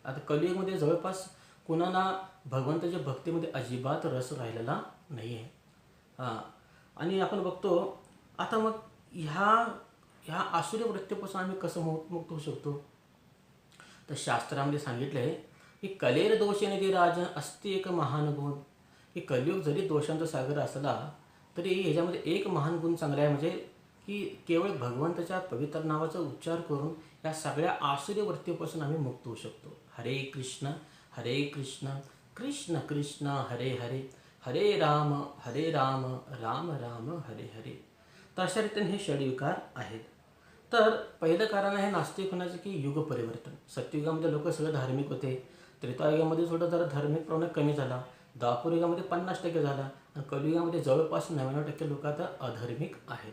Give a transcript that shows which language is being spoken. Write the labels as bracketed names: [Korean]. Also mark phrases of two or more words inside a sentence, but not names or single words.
[Marathi] आता कलियुगमध्ये जवळपास कोणाला भगवंताच्या भक्तीमध्ये अजिबात रस राहिलेला नाही आहे. आणि आपण बघतो आता मग ह्या आसुरी वृत्तीपासून आम्ही कसं मुक्त होऊ शकतो. तर शास्त्रामध्ये सांगितलं आहे की [Sanskrit] कलेर दोषनिधी राजन अस्ति एक महान गुण. [Marathi] की कलियुग जरी दोषांचा सागर असला तरी ह्याच्यामध्ये एक महान गुण चांगला आहे, म्हणजे की केवळ भगवंताच्या पवित्र नावाचा उच्चार करून या सगळ्या आसुरी वृत्तीपासून आम्ही मुक्त होऊ शकतो. [Sanskrit] हरे कृष्ण कृष्ण कृष्ण हरे हरे, हरे राम राम राम हरे हरे. [Marathi] तर अशा रीतीने हे षडविकार आहेत. तर पहिलं कारण आहे नास्तिक होण्याचं की युग परिवर्तन. सत्ययुगामध्ये लोक सगळे धार्मिक होते, त्रेतायुगामध्ये थोडं जरा धार्मिक प्रमाण कमी झाला, द्वापरयुगामध्ये 50% झाला, आणि कलियुगामध्ये जवळपास 99% लोक आता अधार्मिक आहेत.